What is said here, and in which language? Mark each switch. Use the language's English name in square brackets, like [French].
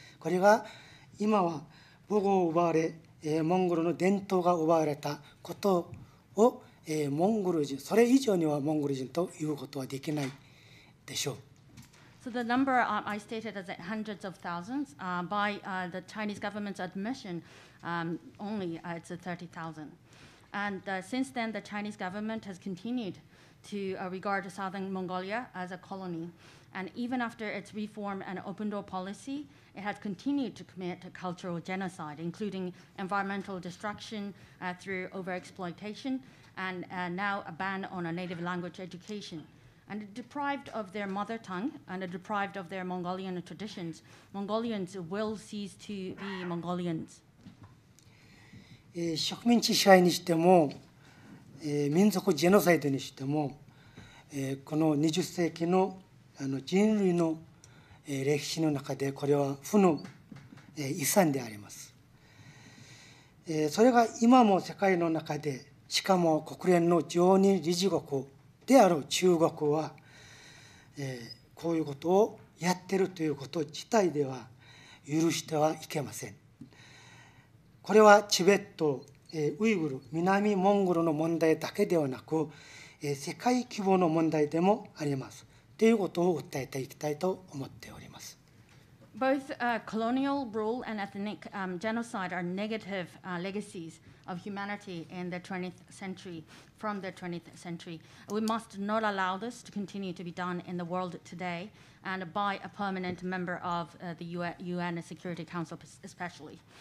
[Japanese] これが今は母語を奪われモンゴルの伝統が奪われたことをモンゴル人、それ以上にはモンゴル人ということはできないでしょう。 [English] So the number I stated as hundreds of thousands. By the Chinese government's admission, only it's 30,000. And since then, the Chinese government has continued to regard southern Mongolia as a colony. And even after its reform and open door policy, it has continued to commit cultural genocide, including environmental destruction through overexploitation, and now a ban on a native language education. And deprived of their mother tongue and deprived of their Mongolian traditions, Mongolians will cease to be Mongolians. [Japanese] 植民地支配にしても、民族ジェノサイドにしても、この20世紀の人類の歴史の中でこれは負の遺産であります。それが今も世界の中で、しかも国連の常任理事国である中国は、こういうことをやっているということ自体では許してはいけません。これはチベット、ウイグル、南モンゴルの問題だけではなく、世界規模の問題でもあります。ということを訴えていきたいと思っております。 [English] Both colonial rule and ethnic genocide are negative legacies of humanity in the 20th century, from the 20th century. We must not allow this to continue to be done in the world today and by a permanent member of the UN Security Council especially.